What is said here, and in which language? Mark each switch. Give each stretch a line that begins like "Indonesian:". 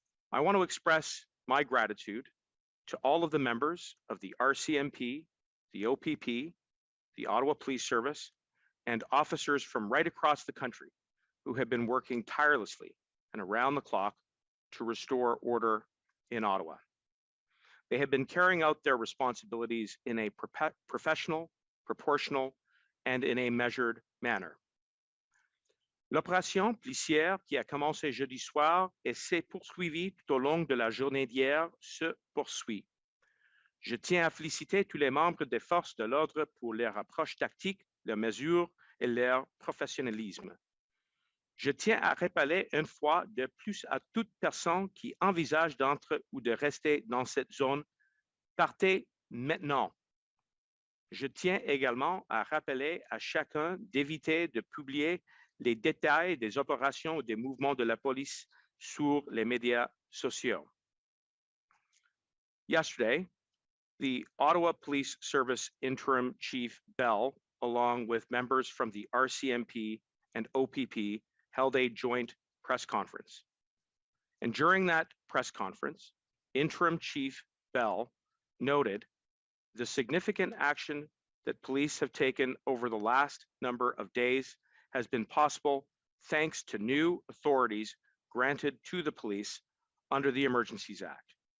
English: I want to express my gratitude to all of the members of the RCMP, the OPP, the Ottawa Police Service, and officers from right across the country who have been working tirelessly and around the clock to restore order in Ottawa. They have been carrying out their responsibilities in a professional, proportional, and in a measured manner.
French: L'opération policière qui a commencé jeudi soir et s'est poursuivie tout au long de la journée d'hier se poursuit. Je tiens à féliciter tous les membres des forces de l'ordre pour leur approche tactique, leurs mesures et leur professionnalisme. Je tiens à rappeler une fois de plus à toute personne qui envisage d'entrer ou de rester dans cette zone, partez maintenant. Je tiens également à rappeler à chacun d'éviter de publier les détails des opérations ou des mouvements de la police sur les médias sociaux.
English: Yesterday, the Ottawa Police Service Interim Chief Bell, along with members from the RCMP and OPP, held a joint press conference. And during that press conference, Interim Chief Bell noted the significant action that police have taken over the last number of days has been possible thanks to new authorities granted to the police under the Emergencies Act.